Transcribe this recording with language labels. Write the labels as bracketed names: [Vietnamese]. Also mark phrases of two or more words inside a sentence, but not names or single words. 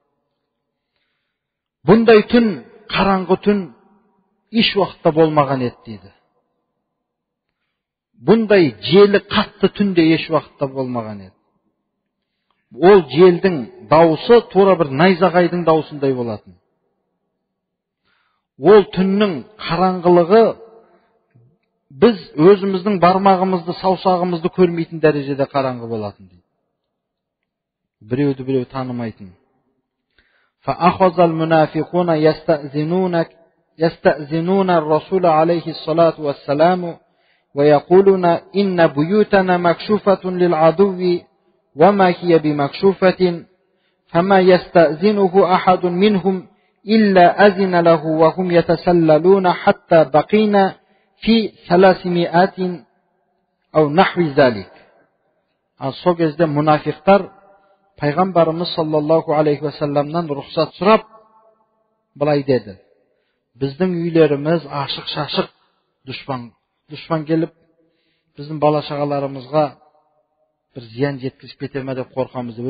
[Kazakh] Бұндай түн, қараңғы түн еш уақытта болмаған еді дейді. Бұндай желі қатты түнде еш уақытта болмаған еді. Ол желдің дауысы тура бір найзағайдың дауысындай болатын. Ол түннің қараңғылығы biz özümüzдің бармағымызды, саусағымызды көрмейтін дәрежеде қараңғы болатын дейді. Біреуді біреу танымайтын. [Arabic] فأخذ المنافقون يستأذنون الرسول عليه الصلاة والسلام ويقولون إن بيوتنا مكشوفة للعدو وما هي بمكشوفة فما يستأذنه أحد منهم إلا أذن له وهم يتسللون حتى بقينا في 300 أو نحو ذلك. [Kazakh] Сол кезде мұнафиқтар пайғамбарымыз [Arabic] صلى الله عليه وسلم [Kazakh] рұқсат сұрап былай деді: біздің үйлеріміз ашық-шашық, дұшпан келіп біздің бала-шағаларымызға бір зиян жеткізіп кете ме деп қорқамыз деп.